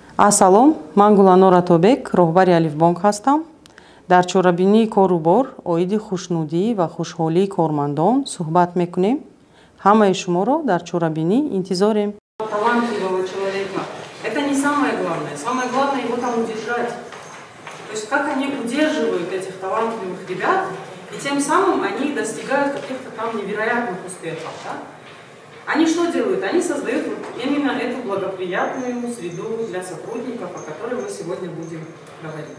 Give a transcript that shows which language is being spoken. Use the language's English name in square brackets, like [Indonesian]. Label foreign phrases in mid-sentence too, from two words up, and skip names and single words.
[Tajik] Ассалом, ман Гуланор Атобек, роҳбари Алифбонк ҳастам. Дар чорабинии кору бор оиди хушнудӣ ва хушҳолии кормандон суҳбат мекунем. Ҳамаи шуморо дар чорабинӣ интизорем. [Russian] Талантливого человека. Это не самое главное. Самое главное его там удержать. То есть как они удерживают этих талантливых ребят, и тем самым они достигают каких-то там невероятных успехов. Да? Они что делают? Они создают вот именно эту благоприятную среду для сотрудников, о которой мы сегодня будем говорить.